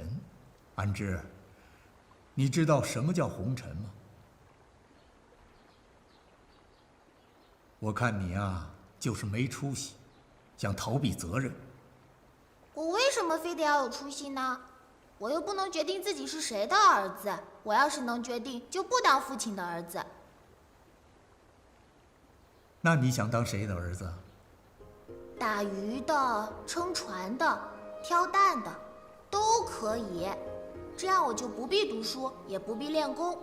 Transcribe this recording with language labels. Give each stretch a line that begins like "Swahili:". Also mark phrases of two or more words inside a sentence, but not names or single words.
Chinese: 安之，你知道什麼叫紅塵嗎？我看你啊，就是沒出息，想逃避責任。我為什麼非得要有出息呢？我又不能決定自己是誰的兒子。我要是能決定，就不當父親的兒子。那你想當誰的兒子？打魚的、撐船的、挑擔的，都可以。這樣我就不必讀書，也不必練功。